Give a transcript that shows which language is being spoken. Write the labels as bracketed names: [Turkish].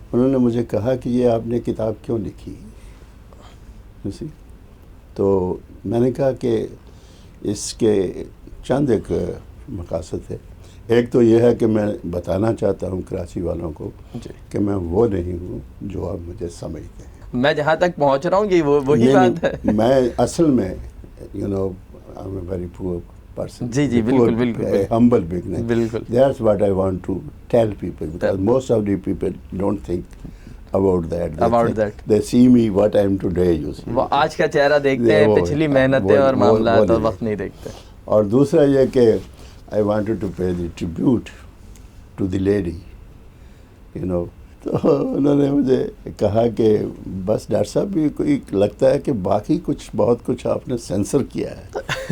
[Urdu] انہوں نے مجھے کہا کہ یہ آپ نے کتاب کیوں لکھی، تو میں نے کہا کہ اس کے چند ایک مقاصد ہے. ایک تو یہ ہے کہ میں بتانا چاہتا ہوں کراچی والوں کو کہ میں وہ نہیں ہوں جو آپ مجھے سمجھتے ہیں. میں جہاں تک پہنچ رہا ہوں کہ وہی بات ہے. میں اصل میں [English] I'm a very poor person. [Urdu] جی بالکل [English] a humble beginner. [Urdu] بالکل. [English] That's what I want to tell people, because most of the people don't think about that. They see me what I am today, you see. [Urdu] وہ آج کا چہرہ دیکھتے ہیں، پچھلی محنتیں اور معاملات اور وقت نہیں دیکھتے. اور دوسرا یہ کہ [English] I wanted to pay the tribute to the lady, [Urdu] تو انہوں نے مجھے کہا کہ بس ڈاکٹر صاحب بھی کوئی لگتا ہے کہ باقی بہت کچھ آپ نے سینسر کیا ہے.